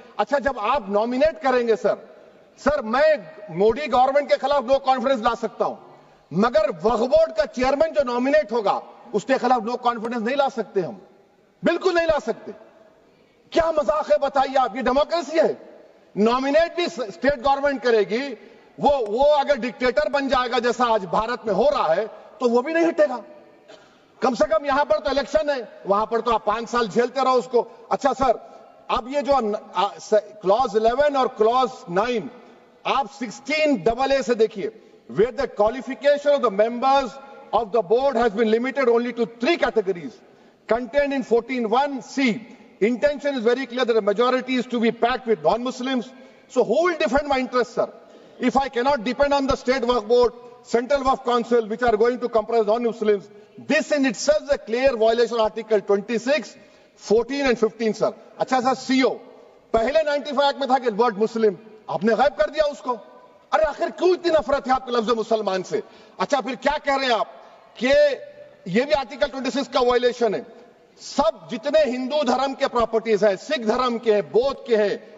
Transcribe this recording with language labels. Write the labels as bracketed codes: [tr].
[ur] اچھا جب آپ نامینیٹ کریں گے سر میں مودی گورنمنٹ کے خلاف نو کانفیڈنس لا سکتا ہوں، مگر وقف بورڈ کا چیئرمین جو نامینیٹ ہوگا اس کے خلاف نو کانفیڈنس نہیں لا سکتے، ہم بالکل نہیں لا سکتے. کیا مذاق ہے بتائیے آپ؟ یہ ڈیموکریسی ہے. نامینیٹ بھی اسٹیٹ گورنمنٹ کرے گی، وہ اگر ڈکٹیٹر بن جائے گا جیسا آج بھارت میں ہو رہا ہے تو وہ بھی نہیں ہٹے گا. کم سے کم یہاں پر تو الیکشن ہے، وہاں پر تو آپ 5 سال جھیلتے رہو اس کو. اچھا سر، اب یہ جو کلوز 11 اور کلوز 9 آپ 16AA سے دیکھیے، [en] where the qualification of the members of the board has been limited only to 3 categories contained in 14(1)(c). Intention is very clear that the majority is to be packed with non-Muslims. So who will defend my interests, sir? If I cannot depend on the state waqf board, central waqf council, which are going to comprise non-Muslims, this in itself is a clear violation of Article 26, 14 and 15, sir. [ur] اچھا سر، CO پہلے 95 act میں تھا کہ word مسلم، آپ نے غائب کر دیا اس کو. ارے آخر کیوں اتنی نفرت ہے آپ کے لفظ مسلمان سے؟ اچھا پھر کیا کہہ رہے ہیں آپ کہ یہ بھی آرٹیکل 26 کا وائلیشن ہے. سب جتنے ہندو دھرم کے پراپرٹیز ہیں، سکھ دھرم کے ہیں، بودھ کے ہیں،